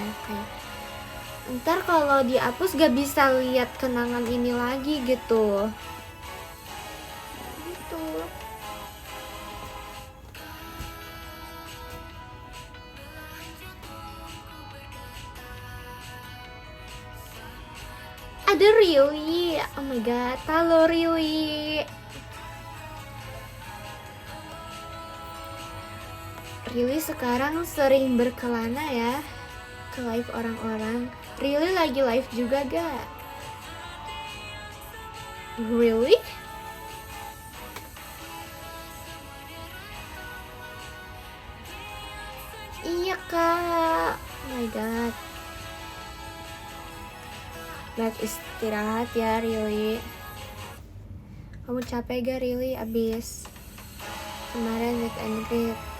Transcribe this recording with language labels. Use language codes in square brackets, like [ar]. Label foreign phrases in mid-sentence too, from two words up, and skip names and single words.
[id] Kayak ntar kalau dihapus gak bisa lihat kenangan ini lagi gitu. Gitu. Ada Rili, [en] oh my god, [id] halo Rili. Rili sekarang sering berkelana ya ke live orang-orang. Rili lagi live juga gak? Really? Iya kak, [en] oh my god. [id] Baik istirahat ya Rili. Kamu capek gak Rili abis kemarin [en] meet and greet?